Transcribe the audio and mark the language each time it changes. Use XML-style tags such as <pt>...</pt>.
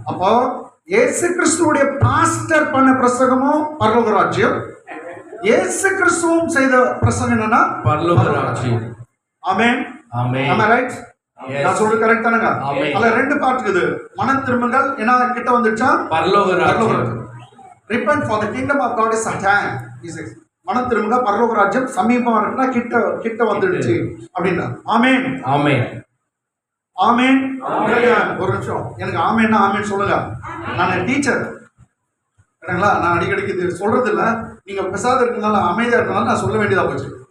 <ta>அப்போ இயேசு கிறிஸ்துவுடைய பாஸ்டர் பண்ண பிரசங்கமும் பரலோக ராஜ்யம், இயேசு கிறிஸ்துவும் செய்த பிரசங்கம் என்னன்னா பரலோக ராஜ்யம். ஆமென், ஆமென். ஆமா, ரைட். நான் சொல்றது கரெக்ட் தானங்க? அதுல 2 பார்ட் இருக்குது. மனம் திரும்புங்கள் என்ன கிட்ட வந்துச்சா? பரலோக ராஜ்யம்.</ta> <en>Repent for the kingdom of God is at hand.</en> <ta>மனம் திரும்புங்க, பரலோக ராஜ்யம் சமீபமா இருக்குன்னா கிட்ட வந்துடுச்சு அப்படின்னா. ஆமென், ஆமென், ஆமென். ஒரு நிமிஷம், எனக்கு ஆமென்னா ஆமென் சொல்லுங்க. நான் டீச்சர் சரிங்களா? நான் அடிக்கடிக்கு சொல்றது இல்லை. நீங்க பேசாத இருக்கனால அமைதியா இருக்கனால நான் சொல்ல வேண்டியதா போச்சு.</ta>